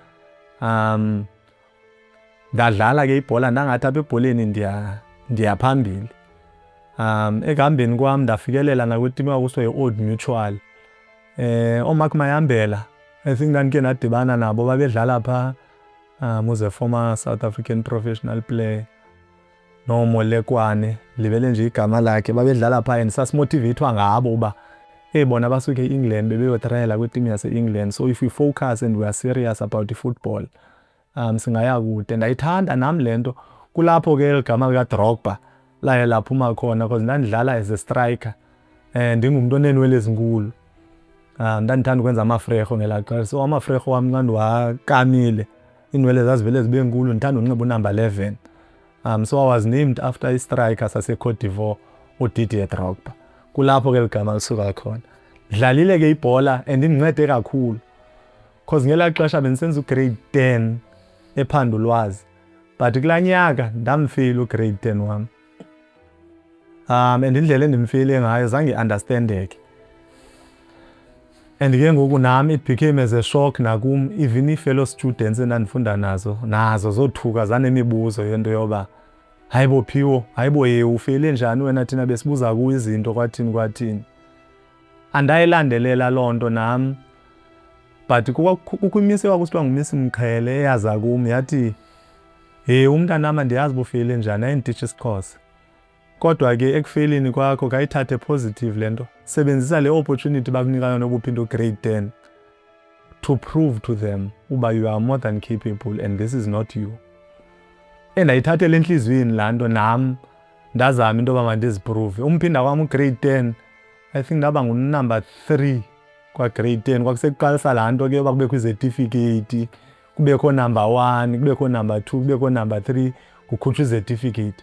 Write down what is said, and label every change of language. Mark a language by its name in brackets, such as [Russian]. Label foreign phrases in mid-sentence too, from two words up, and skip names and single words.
[Xhosa] Ndadlala ke ibhola ndangathi apha ebholeni ndiyaphambili. Ekuhambeni kwam ndafikelela nakwitimu ekwakusithiwa yi-Old Mutual. OMark Mayambela, [English] I think [Xhosa] ndandike ndadibana nabo babedlala phaa, [English] was a former South African professional player. [Xhosa] Nomolekwane, libele nje igama lakhe, babedlala phaa and sasimotivethwa ngabo uba bona basuke e-England bebeyotrayela kwitimu yase-England. [English] So if we focus and we are serious about the football, [Xhosa] singaya kude. Ndayithanda nam le nto. Kulapho ke igama likaDrogba laye laphuma khona because ndandidlala [English] as a striker. [Xhosa] Ndingumntu oneenwele ezinkulu. Ndandithanda ukwenza amafreho ngelaa xesha. So amafreho wam xa ndiwakamile, iinwele zazivele zibe nkulu, ndithanda unxiba unumber 11. [English] So I was named after a striker sase-Cote d'Ivoire, uDidier Drogba. [Xhosa] Kulapho ke ligama lisuka khona. Dlalile ke ibhola and indincede kakhulu. Because ngelaa xesha bendisenza ugrade 10 ePhandulwazi. But kulaa nyaka ndamfeyila ugrade 10 wam. And indlela endimfeyile ngayo zange understandeke. And ke ngoku nami [English] it became as a shock [Xhosa] nakum, even i-fellow students endandifunda nazo zothuka zanemibuzo yento yoba hayibo Phiwo, hayibo ye ufeyile njani wena thina besibuza kuyo izinto kwathini. Andayilandelela loo nto nam, but kukho imisi ekwakusithiwa nguMiss Mqhele eyaza kum yathi, umntanam andiyazi bufeyile njani, ayinditshi isikhosa. Kodwa ke ekufeyilini kwakho kayithathe positive le nto. Sebenzisa le [English] opportunity [Xhosa] bakunika yona ubuphinda [English] grade 10 to prove to them uba you are more than capable and this is not you. [Xhosa] Ndayithathela enhliziyweni laa nto nam ndazama into yoba mandiziprove. Umphinda kwam ugrade 10, [English] I think [Xhosa] ndaba ngunumber 3 kwagrade 10. Kwakusekuqalisa laa nto ke yoba kubekho izetifikeyiti, kubekho number 1, kubekho number 2, kubekho number 3, kukhutshwa izetifikeyiti.